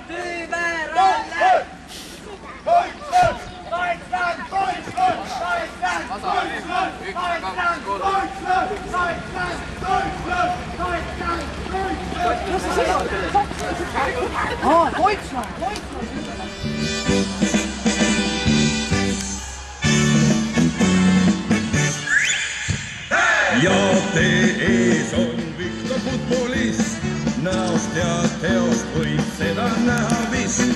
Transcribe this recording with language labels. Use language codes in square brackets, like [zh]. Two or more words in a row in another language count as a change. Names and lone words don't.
[et] Liberalle! Deutschland! Deutschland! Deutschland! Deutschland! Deutschland! Deutschland! Deutschland! Deutschland! Deutschland! ja tee ees on Viktor futbolist, näost ja teost võib seda näha vist.